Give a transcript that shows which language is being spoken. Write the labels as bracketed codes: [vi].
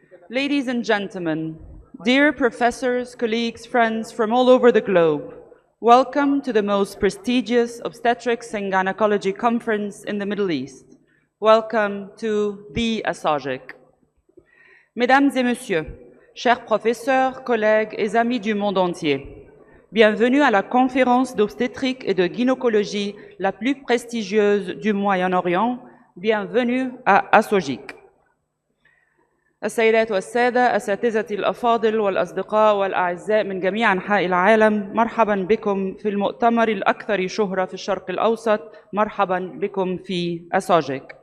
[en] Ladies and gentlemen, dear professors, colleagues, friends from all over the globe, welcome to the most prestigious obstetrics and gynecology conference in the Middle East. Welcome to the ASOGIC. [fr] Mesdames et messieurs, chers professeurs, collègues et amis du monde entier, bienvenue à la conférence d'obstétrique et de gynécologie la plus prestigieuse du Moyen-Orient. Bienvenue à ASOGIC. [ar] السيدات والسادة، أساتذتي الأفاضل والأصدقاء والأعزاء من جميع أنحاء العالم، مرحبا بكم في المؤتمر الأكثر شهرة في الشرق الأوسط. مرحبا بكم في ASOGIC.